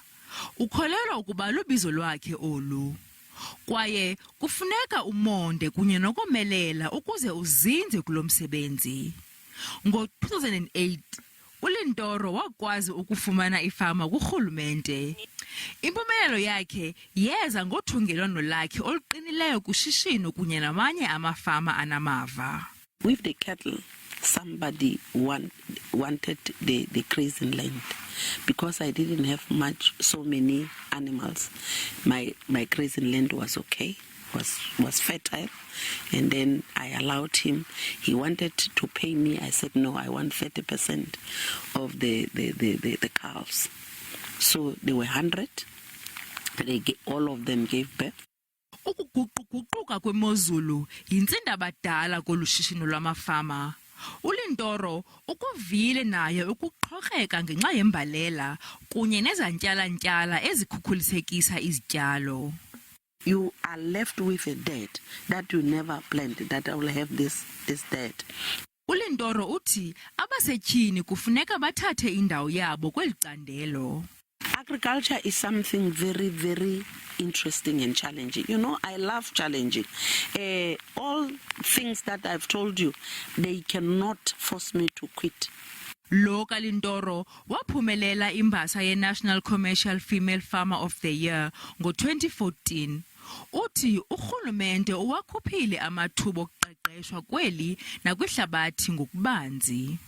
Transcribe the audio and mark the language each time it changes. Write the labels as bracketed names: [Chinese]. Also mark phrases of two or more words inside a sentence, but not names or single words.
[Xhosa] Ukholelwa ukuba lubizo lwakhe olu. Kwaye kufuneka umonde kunye nokomelela ukuze uzinze kulo msebenzi. Ngo-2008 uLentoro wakwazi ukufumana ifama kurhulumente. Impumelelo yakhe yeza ngothungelwano lakhe oluqinileyo kushishino kunye namanye amafama anamava. [English] With the cattle, somebody wanted the grazing land because I didn't have so many animals. My grazing land was okay, was fertile, and then I allowed him. He wanted to pay me. I said no, I want 30% of the cows. So there were 100. All of them gave birth. [Xhosa] Ukuguquguquka kwemozulu yintsindabadala kolushishino lwamafama. uLentoro ukuvile naye ukuqhokreka ngenxa yembalela kunye nezantyalantyala ezikhukhulisekisa izityalo. [English] You are left with a dirt that you never planned, that I will have this dirt. [Xhosa] uLentoro uthi Abasetyhini kufuneka bathathe indawo yabo kweli candelo. [English] Agriculture is something very, very interesting and challenging. You know, I love challenging. All things that I've told you, they cannot force me to quit. [Xhosa] Lo kaLentoro waphumelela imbasa ye-National Commercial Female Farmer of the Year ngo-2014. Uthi urhulumente uwakhuphile amathuba okuqeqeshwa kweli nakwihlabathi ngokubanzi.